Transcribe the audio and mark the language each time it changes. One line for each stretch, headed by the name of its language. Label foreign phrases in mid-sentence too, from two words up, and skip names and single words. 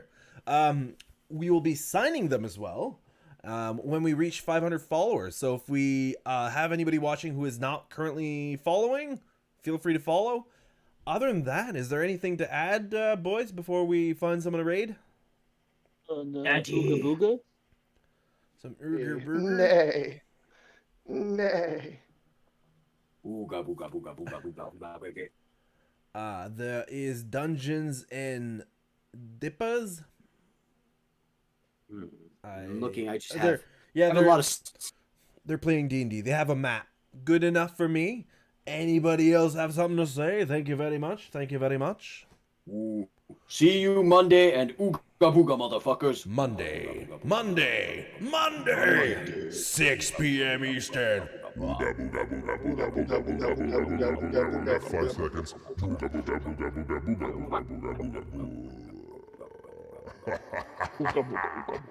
English: We will be signing them as well when we reach 500 followers. So if we have anybody watching who is not currently following, feel free to follow. Other than that, is there anything to add, boys, before we find someone to raid? Ooga booga? Some Urger Burger? Nay. Nay. Ooga booga booga booga booga booga booga. There is Dungeons and Dippas. I'm looking, I just They're- have a lot of... They're playing D&D. They have a map. Good enough for me. Anybody else have something to say? Thank you very much. Thank you very much. Ooh. See you Monday and ooga booga, motherfuckers. Monday, 6 p.m. Eastern. Booga booga booga booga booga booga booga booga booga booga. 5 seconds. Booga booga booga booga booga booga booga booga. Ooga booga.